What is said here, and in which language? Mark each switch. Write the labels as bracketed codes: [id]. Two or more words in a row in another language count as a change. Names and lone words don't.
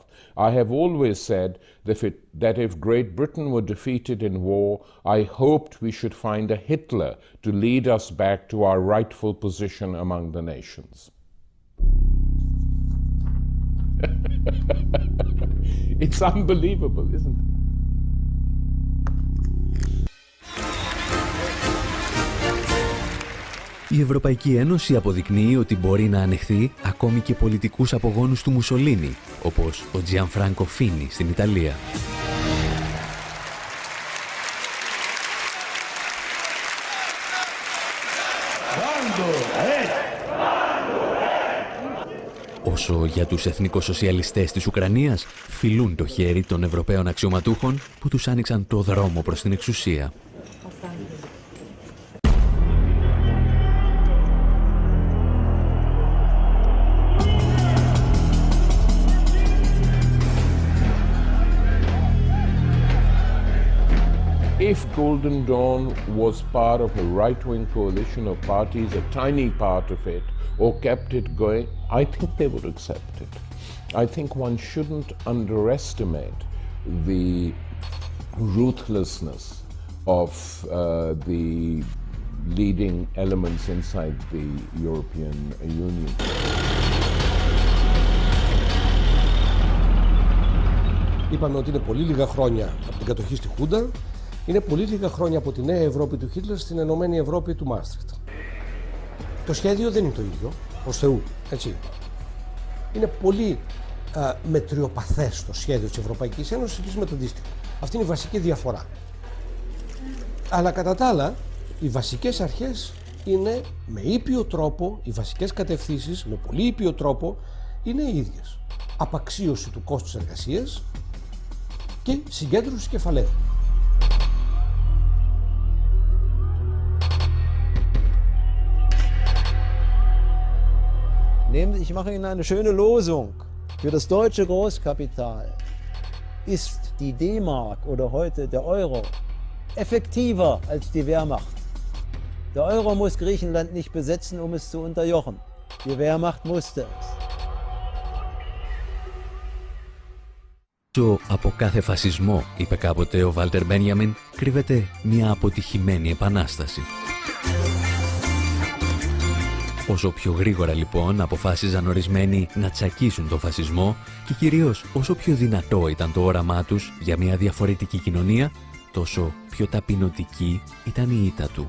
[en] I have always said that if Great Britain were defeated in war, I hoped we should find a Hitler to lead us back to our rightful position among the nations. It's unbelievable, isn't it? [el] Η Ευρωπαϊκή Ένωση αποδεικνύει ότι μπορεί να ανεχθεί ακόμη και πολιτικούς απογόνους του Μουσολίνι, όπως ο Τζιανφράνκο Φίνι στην Ιταλία. Όσο για τους εθνικοσοσιαλιστές της Ουκρανίας φιλούν το χέρι των Ευρωπαίων αξιωματούχων που τους άνοιξαν το δρόμο προς την εξουσία. [en] If Golden Dawn was part of a right-wing coalition of parties, a tiny part of it, or kept it going, I think they would accept it. I think one shouldn't underestimate the ruthlessness of the leading elements inside the European Union. [el] Είπαμε ότι είναι πολύ λίγα χρόνια από την κατοχή στη Χούντα, είναι πολύ λίγα χρόνια από τη νέα Ευρώπη του Χίτλερ στην Ενωμένη Ευρώπη του Μάστριχτ. Το σχέδιο δεν είναι το ίδιο, ως Θεού, έτσι. Είναι πολύ μετριοπαθές το σχέδιο της Ευρωπαϊκής Ένωσης με το αντίστοιχο. Αυτή είναι η βασική διαφορά. Αλλά κατά τα άλλα, οι βασικές αρχές είναι με ήπιο τρόπο, οι βασικές κατευθύνσεις με πολύ ήπιο τρόπο είναι οι ίδιες. Απαξίωση του κόστους εργασίας και συγκέντρωση κεφαλαίου. [de] Ich mache Ihnen eine schöne Losung. Für das deutsche Großkapital ist die D-Mark oder heute der Euro effektiver als die Wehrmacht. Der Euro muss Griechenland nicht besetzen, um es zu unterjochen. Die Wehrmacht musste es. [el] Από κάθε φασισμό, είπε κάποτε ο Βάλτερ Μπένιαμιν, κρύβεται μια αποτυχημένη επανάσταση. Όσο πιο γρήγορα λοιπόν αποφάσιζαν ορισμένοι να τσακίσουν τον φασισμό και κυρίως όσο πιο δυνατό ήταν το όραμά τους για μια διαφορετική κοινωνία, τόσο πιο ταπεινωτική ήταν η ήττα του.